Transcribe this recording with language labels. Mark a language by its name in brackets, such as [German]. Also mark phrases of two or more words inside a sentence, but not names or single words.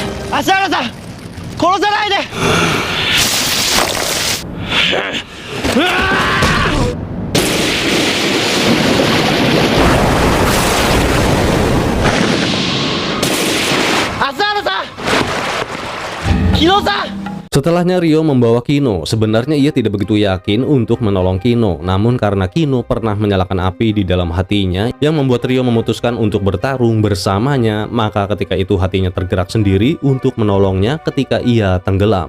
[Japanese] 芦原さん殺さないで。芦原さん、木野さん。 [Indonesian] Setelahnya Ryo membawa Kino. Sebenarnya ia tidak begitu yakin untuk menolong Kino, namun karena Kino pernah menyalakan api di dalam hatinya yang membuat Ryo memutuskan untuk bertarung bersamanya, maka ketika itu hatinya tergerak sendiri untuk menolongnya ketika ia tenggelam.